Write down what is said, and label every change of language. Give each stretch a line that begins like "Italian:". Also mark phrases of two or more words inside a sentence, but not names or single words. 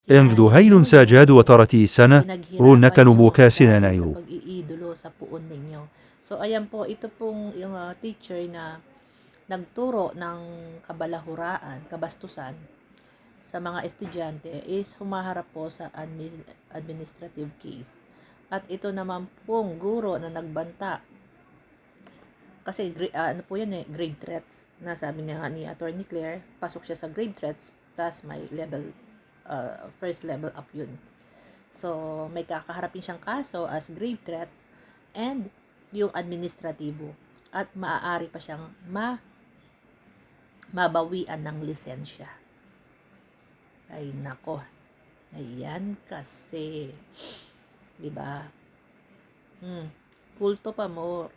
Filipino: انفدو هيل ساجاد وترتي سنة رون نكنو بوكاسنا نايو. pag-iidolo sa puon ninyo. So, ayan po, ito pong yung teacher na nagturo ng kabalahuraan, kabastusan sa mga estudyante is humaharap po sa
English: administrative case.
Filipino: At ito naman pong guro na nagbanta kasi ano po yun
English: grade threats.
Filipino: Nasabi nga ni Attorney Claire, pasok siya sa
English: grade threats
Filipino: plus may
English: level first level up
Filipino: yun. So, may kakaharapin siyang kaso
English: as grave threats and
Filipino: yung administratibo. At maaari pa siyang mabawian ng lisensya. Ay nako. Ayan kasi. 'Di ba? Kulto pa more.